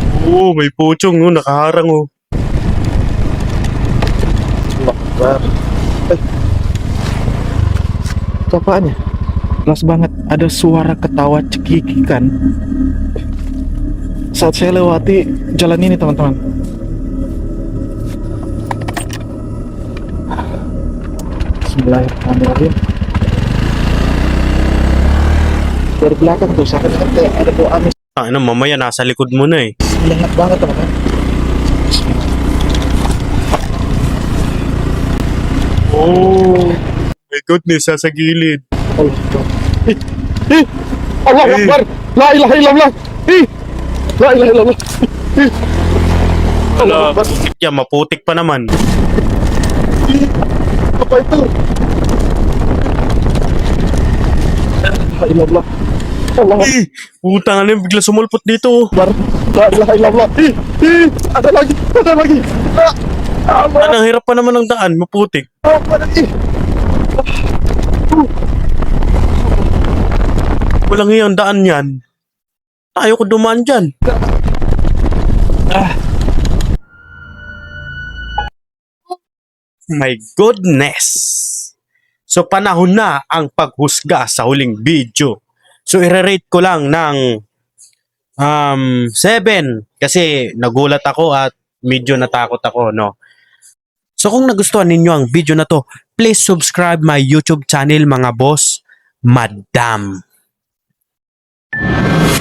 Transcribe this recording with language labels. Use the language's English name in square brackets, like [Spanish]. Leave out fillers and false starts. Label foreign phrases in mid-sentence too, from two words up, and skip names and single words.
[Filipino] Oo, may puchong, oh, nakaharang, oh. [Arabic] Akbar. Ay. [Indonesian] Itu apaan ya? Jelas banget ada suara ketawa cekikikan saat saya lewati jalan ini, teman-teman. [Arabic] بسم الله الرحمن الرحيم. [Indonesian] Dari belakang tuh sampai ada doa nih. [Filipino] Ano, mamaya nasa likod mo na eh. [Indonesian] Banyak banget, teman-teman. [English] Oh, my goodness, [Filipino] sa gilid. [Arabic] الله أكبر. Ih, Allah Eh. Akbar. لا إله إلا الله. لا إله إلا الله. الله أكبر. Yeah, [Filipino] maputik pa naman. [Indonesian] Apa itu? [Arabic] لا إله إلا الله. Allah [Filipino] Putang ano, bigla sumulpot dito. [Arabic] Akbar. لا إله إلا الله. [Indonesian] Ada lagi. Ada lagi. [Arabic] Allah [Filipino] Ang hirap pa naman ng daan, maputik. [Arabic] Akbar. [Filipino] Walang iyang daan yan. Tayo ko dumaan dyan. [English] My goodness! [Filipino] So panahon na ang paghusga sa huling video. So i-rate ko lang ng 7 kasi nagulat ako at medyo natakot ako, no? So kung nagustuhan ninyo ang video na to, [English] please subscribe my YouTube channel [Filipino] mga boss, Madam.